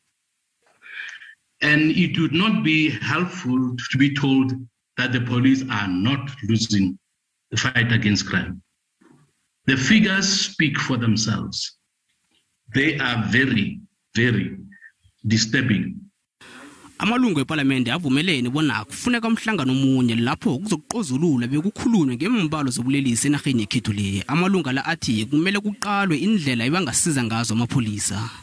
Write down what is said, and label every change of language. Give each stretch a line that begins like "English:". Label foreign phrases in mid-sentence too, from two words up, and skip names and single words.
English: And it would not be helpful to be told that the police are not losing the fight against crime. The figures speak for themselves. They are very, very disturbing.
South Ndebele: Amalungu ePalamende avumelene bona kufuneka umhlangano omunye lapho kuzokuqozulula bekukhulunywe ngeembalo zobulelesi enarheni yekhethu le. Amalunga la athi kumele kuqalwe indlela ebangasiza ngazo amapholisa.